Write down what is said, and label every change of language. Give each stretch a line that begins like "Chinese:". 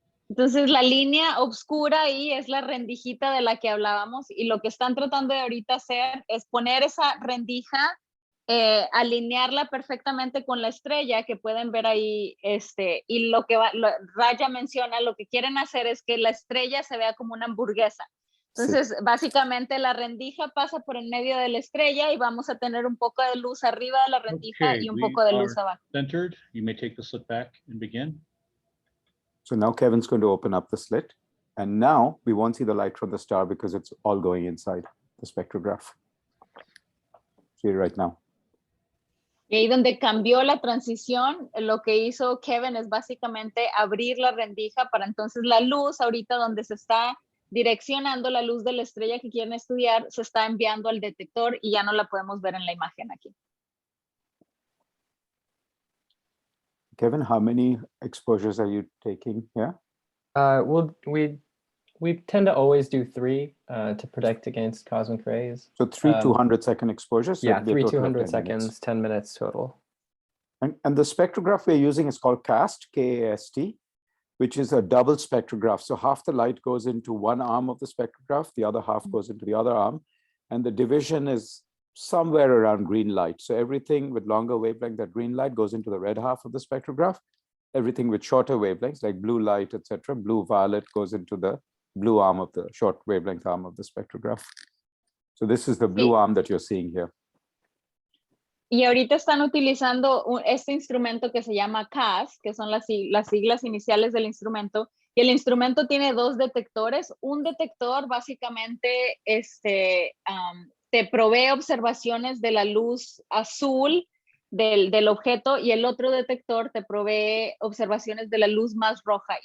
Spanish: Entonces la línea oscura ahí es la rendijita de la que hablábamos y lo que están tratando de ahorita hacer es poner esa rendija, alinearla perfectamente con la estrella que pueden ver ahí, y lo que Raya menciona, lo que quieren hacer es que la estrella se vea como una hamburguesa. Entonces, básicamente la rendija pasa por en medio de la estrella y vamos a tener un poco de luz arriba de la rendija y un poco de luz abajo.
English: Centered. You may take the slit back and begin. So now Kevin's going to open up the slit. And now we won't see the light from the star because it's all going inside the spectrograph. See it right now. Y ahí donde cambió la transición, lo que hizo Kevin es básicamente abrir la rendija para entonces la luz ahorita donde se está direccionando la luz de la estrella que quieren estudiar, se está enviando al detector y ya no la podemos ver en la imagen aquí. Kevin, how many exposures are you taking here? Well, we tend to always do 3 to protect against cosmic rays. So 3 200-second exposures. So Yeah, it'll be a total of 200 10 minutes. seconds, 10 minutes total. And the spectrograph we're using is called CAST, K-A-S-T, which is a double spectrograph. So half the light goes into one arm of the spectrograph, the other half goes into the other arm, and the division is somewhere around green light. So everything with longer wavelength, that green light goes into the red half of the spectrograph. Everything with shorter wavelengths, like blue light, etc., blue violet, goes into the blue arm of the short wavelength arm of the spectrograph. So this is the blue arm that you're seeing here.
Spanish: Y ahorita están utilizando este instrumento que se llama CAS, que son las siglas iniciales del instrumento, y el instrumento tiene 2 detectores. Un detector básicamente te provee observaciones de la luz azul del objeto y el otro detector te provee observaciones de la luz más roja.